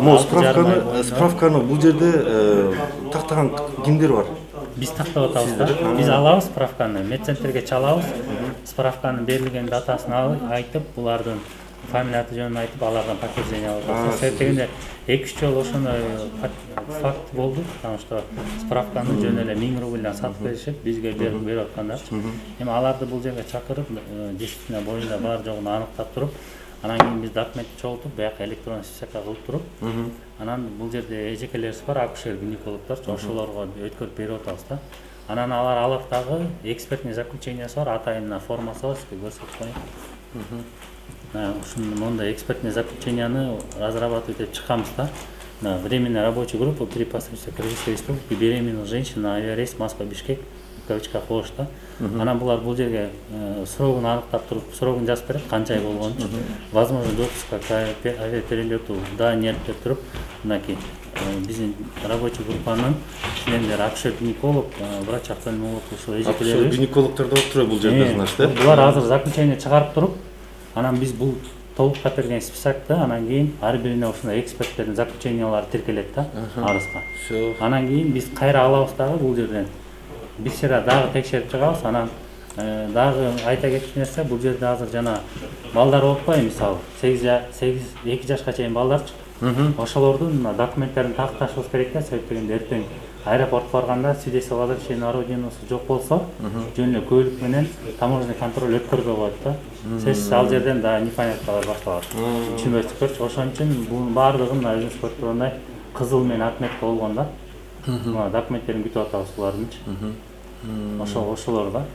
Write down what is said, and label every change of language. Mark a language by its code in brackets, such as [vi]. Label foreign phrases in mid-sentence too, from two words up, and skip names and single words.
[ky] Могу справканы бул жерде тактаган кимдер бар? Биз тактап атабыз да. Биз алабыз справканы, медцентрге чалабыз. Справканын берилген датасын айтып, булардын фамилия аты жөнүн айтып, алардан подтверждение алып атабыз. Себеп дегенде 2-3 жолу ошондой факт болду. [ru] Потому что [ky] справканы жөн эле 1000 рубльдан сатып беришип, бизге берип аткандар. Эми аларды бул жерге чакырып, действительно боюнда бар жогун аныктап туруп, анан кийин биз документти чогултуп, бияка электрондуу списокко кылып туруп, анан бул жерде эжекелерибиз бар, акушер гинекологдор, ошолорго өткөрүп берип атабыз да. Анан алар дагы [ru] экспертный заключениясы [ky] бар, атайын формасы бар, сизге көрсөтүп коеюн. Ушуну мондай [ru] экспертный заключенияны разрабатывать [ky] этип чыкканбыз да. [ru] Временная рабочая группа при посольстве Кыргызской республики беременных женщин на авиарейс Москва-Бишкек в кавычках [ky] кош да. Анан булар бул жерге срогун аныктап туруп, срогун жазып берет, канча ай болгон үчүн. [ru] Возможно, допуска к авиаперелету да нет [ky] деп туруп, мынакей биздин рабочий группанын члендери акушер-гинеколог, врач-офтальмолог ушул эжекелерибиз. Гинекологдор да отуруп бул жерде, значит. Булар азыр заключение чыгарып туруп, анан биз бул толуктап берген списокто, анан кийин ар бирине ушундай эксперттердин заключениялары тиркелет да арызга. Анан кийин биз кайра алабыз дагы бул жерден. Биз дагы текшерип чыгабыз, анан дагы айта кетчү нерсе, бул жерде азыр жана балдар болуп атпайбы, мисалы 2 жашка чейин балдарчы. Ошолордун документтерин такташыбыз керек да, себеп дегенде эртең аэропорт барганда [ru] свидетельство о возвращении на родину [ky] жок болсо, жөн эле көлүк менен [ru] таможенный контроль [ky] өткөрбөй коет да. Сөзсүз ал жерден да непоняткалар башталат. Түшүнбөйсүзбү? Ошон үчүн бунун баардыгын өзүңүз көрүп тургандай кызыл менен ак метка болгон да. Документтерин күтүп атабыз булардынчы. Ошолор да.